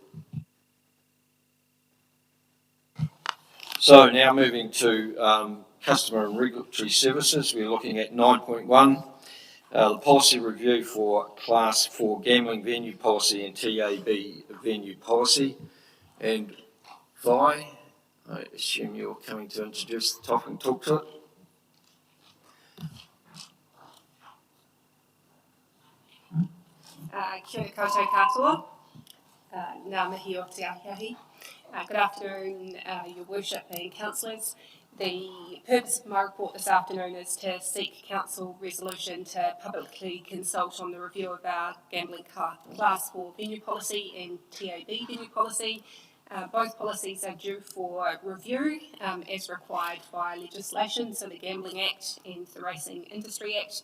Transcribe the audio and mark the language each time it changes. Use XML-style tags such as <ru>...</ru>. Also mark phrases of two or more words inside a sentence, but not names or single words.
<en>So now moving to customer and regulatory services, we're looking at 9.1, the policy review for Class 4 gambling venue policy and TAB venue policy. And Vi, I assume you're coming to introduce the topic and talk to it.</en> <mi>Kia ora koutou katoa. Ngā mihi o te ahiahi.</mi> <en>Good afternoon, Your Worship and Councillors. The purpose of my report this afternoon is to seek Council resolution to publicly consult on the review of our gambling Class 4 venue policy and TAB venue policy. Both policies are due for review as required by legislation, so the Gambling Act and the Racing Industry Act.</en>